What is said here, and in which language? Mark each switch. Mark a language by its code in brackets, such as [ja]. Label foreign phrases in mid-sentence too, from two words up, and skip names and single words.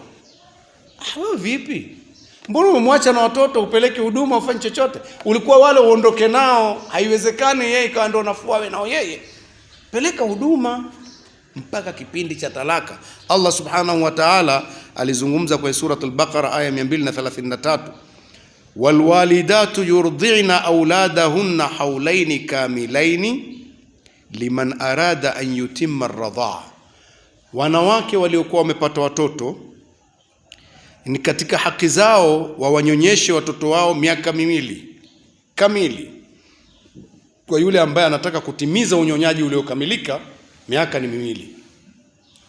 [sw] Wewe vipi? Mbona umemwacha na watoto upeleke huduma ufanye chochote? Ulikuwa wale uondoke nao, haiwezekani yeye kawa ndo nafua wewe nao yeye. Peleka huduma mpaka kipindi cha talaka. Allah [ar] سبحانه وتعالى [sw] alizungumza kwa suratul Baqara aya 233, [ar] والوالدات يرضعن أولادهن حولين كاملين لمن أراد أن يتم الرضاعة. [sw] Wanawake waliokuwa wamepata watoto ni katika haki zao wawanyonyeshe watoto wao miaka 2 kamili. Kwa yule ambaye anataka kutimiza unyonyaji uliokamilika, miaka ni 2.